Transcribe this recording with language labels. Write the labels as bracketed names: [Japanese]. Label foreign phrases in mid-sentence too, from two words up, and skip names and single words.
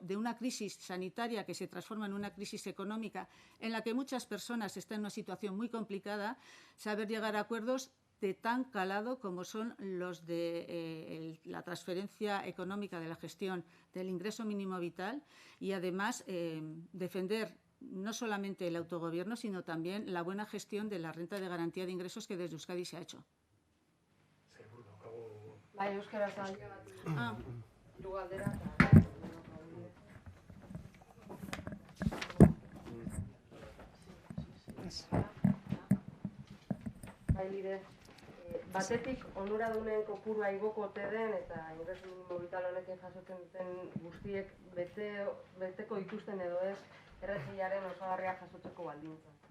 [Spanish] de una crisis sanitaria que se transforma en una crisis económica en la que muchas personas están en una situación muy complicada, saber llegar a acuerdos de tan calado como son los de la transferencia económica de la gestión del ingreso mínimo vital y además defender no solamente el autogobierno, sino también la buena gestión de la renta de garantía de ingresos que desde Euskadi se ha hecho. [Basque] Bai, euskara zaila bat du galdera. Bai, Lide. Batetik, onuradunen kopurua igoko ote den eta ingreso minimo vital honekin jasotzen duten guztiek beteko ikusten edo ez RGIaren osagarriak jasotzeko baldintza.